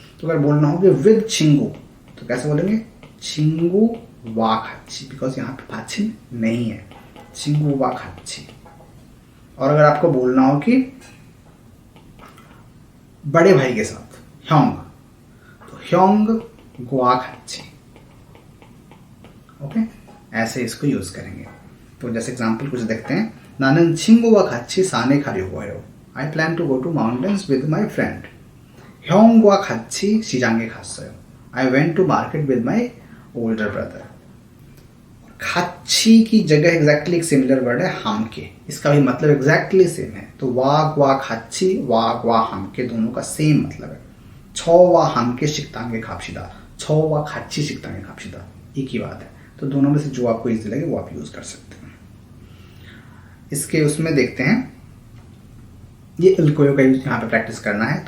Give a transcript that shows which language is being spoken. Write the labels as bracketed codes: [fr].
[hi] तो अगर बोलना हो कि विद चिंगू तो कैसे बोलेंगे? [ko] चिंगू वा खाची, [hi] बिकॉज यहाँ पे पश्चिम नहीं है, चिंगू वा खाची। और अगर आपको बोलना हो कि बड़े भाई के साथ ह्योंग, तो [ko] ह्योंग ग्वा खाची, [hi] ओके, ऐसे इसको यूज करेंगे। तो जैसे एग्जांपल कुछ देखते हैं। [ko] 나는 친구와 같이 산에 가려고 해요. [en] I plan to go to mountains with my friend. [ko] 형과 같이 시장에 갔어요. [en] I went to market with my older brother. [hi] Khachi की जगह एग्जैक्टली एक सिमिलर वर्ड है [ko] हम के, [hi] इसका भी मतलब एग्जैक्टली सेम है। तो [ko] वा खाची, वा हम के, [hi] दोनों का सेम मतलब है। [ko] छ वा हम के शिकतांगे खापशिदा, छ वा खाची शिकतांगे खापशिदा, [hi] एक ही बात है। तो दोनों में से जो आपको इजी लगे वो आप यूज कर सकते हैं। इसके उसमें देखते हैं, ये इल्कोयो का यूज यहाँ पे प्रैक्टिस करना है।